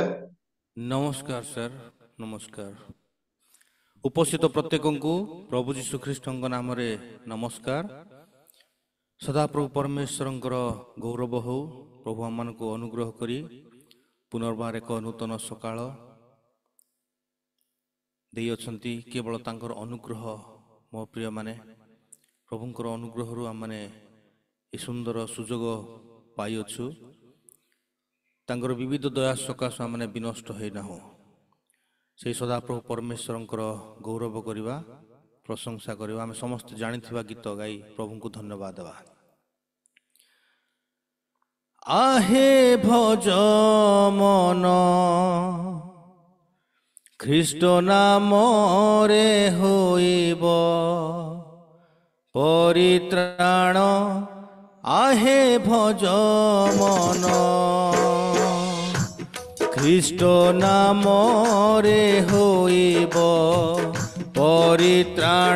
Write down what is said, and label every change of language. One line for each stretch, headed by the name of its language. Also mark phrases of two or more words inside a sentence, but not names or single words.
Odia: ନମସ୍କାର ସର ନମସ୍କାର ଉପସ୍ଥିତ ପ୍ରତ୍ୟେକ କୁ ପ୍ରଭୁ ଯୀଶୁ ଖ୍ରୀଷ୍ଟ ନାମ ରେ ନମସ୍କାର ସଦାପ୍ରଭୁ ପରମେଶ୍ୱର ଗୌରବ ହେଉ ପ୍ରଭୁ ଆମ କୁ ଅନୁଗ୍ରହ କରି ପୁନର୍ବାର ଏକ ନୂତନ ସକାଳ ଦେଇଅଛନ୍ତି। କେବଳ ତାଙ୍କର ଅନୁଗ୍ରହ ମୋ ପ୍ରିୟମାନେ, ପ୍ରଭୁଙ୍କର ଅନୁଗ୍ରହରୁ ଆମମାନେ ଏ ସୁନ୍ଦର ସୁଯୋଗ ପାଇଅଛୁ। ତାଙ୍କର ବିବିଧ ଦୟା ସକାଶୁ ଆମମାନେ ବିନଷ୍ଟ ହୋଇନାହୁଁ। ସେହି ସଦାପ୍ରଭୁ ପରମେଶ୍ୱରଙ୍କର ଗୌରବ କରିବା, ପ୍ରଶଂସା କରିବା। ଆମେ ସମସ୍ତେ ଜାଣିଥିବା ଗୀତ ଗାଇ ପ୍ରଭୁଙ୍କୁ ଧନ୍ୟବାଦ ଦେବା। ଆହେ ଭଜ ମନ ଖ୍ରୀଷ୍ଟ ନାମ ରେ ହୋଇବ ପରିତ୍ରାଣ। ଆହେ ଭଜ ମନ ଖ୍ରୀଷ୍ଟ ନାମ ରେ ହୋଇବ ପରିତ୍ରାଣ।